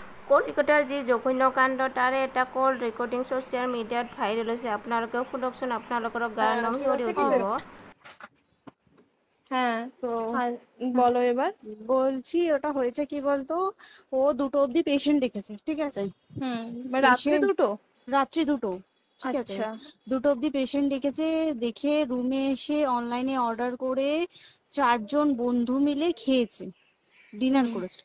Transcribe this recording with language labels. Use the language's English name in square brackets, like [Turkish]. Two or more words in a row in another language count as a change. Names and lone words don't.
[Assamese] কলিকতাৰ যি জঘন্য কাণ্ড তাৰে এটা কল ৰেকৰ্ডিং ছ'চিয়েল মিডিয়াত ভাইৰেল হৈছে। আপোনালোকেও শুনকচোন, আপোনালোকৰ গাৰ নোম শিয়ৰি উঠিব। [Bangla] হ্যাঁ, তো বলো এবার। বলছি ওটা হয়েছে কি বলতো, ও 2টো অবধি পেশেন্ট দেখেছে, ঠিক আছে। রাত্রি দুটো? রাত্রি 2টো, ঠিক আছে। আচ্ছা। 2টো অবধি পেশেন্ট দেখেছে, দেখে রুমে এসে অনলাইনে অর্ডার করে 4জন বন্ধু মিলে খেয়েছে, ডিনার করেছে।